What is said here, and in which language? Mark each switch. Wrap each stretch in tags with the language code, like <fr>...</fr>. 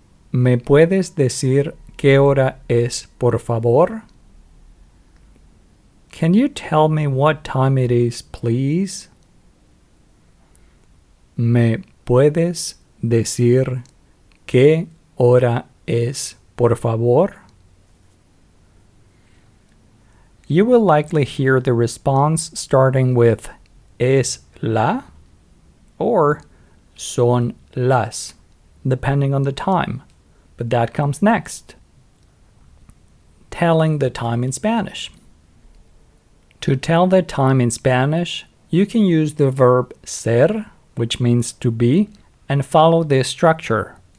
<es>¿Me puedes decir qué hora es, por favor?</es> <en>Can you tell me what time it is, please?</en> <es>¿Me puedes decir qué hora es, por favor?</es> <en>You will likely hear the response starting with es la or son las, depending on the time, but that comes next. Telling the time in Spanish. To tell the time in Spanish, you can use the verb ser, which means to be, and follow this structure.</en>